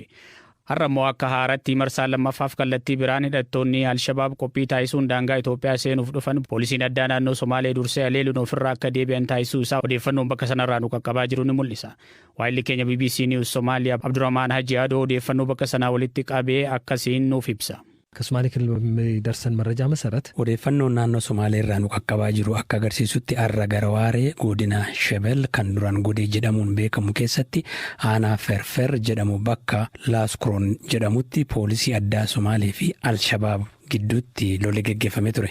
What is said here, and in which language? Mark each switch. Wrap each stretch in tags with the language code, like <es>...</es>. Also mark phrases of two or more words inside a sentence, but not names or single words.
<om>Har'a immoo akka haaratti marsaa lammaffaaf kallattii biraan hidhattoonni Alshabaab qophii taasisuun daangaa Itoophiyaa seenuuf dhufan poolisiin addaa naannoo Somaalee dursee haleeluun ofirraa akka deebi'an taasisuu isaa odeeffannoon bakka sanarraa nu qaqqabaa jiru ni mul'isa. Waayilli keenya BBC News Somaaliyaa Abdurrahmaan Haji Adoo odeeffannoo bakka sanaa walitti qabee akkasiin nuuf ibsa.</om> <am>ከሶማሌ ክልል በሚደርሰን መረጃ መሰረት</am> <om>odeeffannoon naannoo Somaalee irraa nu qaqqabaa jiru akka agarsiisutti arra garawaaree godina Shebel kan duraan godee jedhamuun beekamu keessatti aanaa Ferfer jedhamu bakka Laaskroon jedhamutti poolisii addaa Somaalee fi Alshabaab gidduutti lolli gaggeeffamee ture.</om>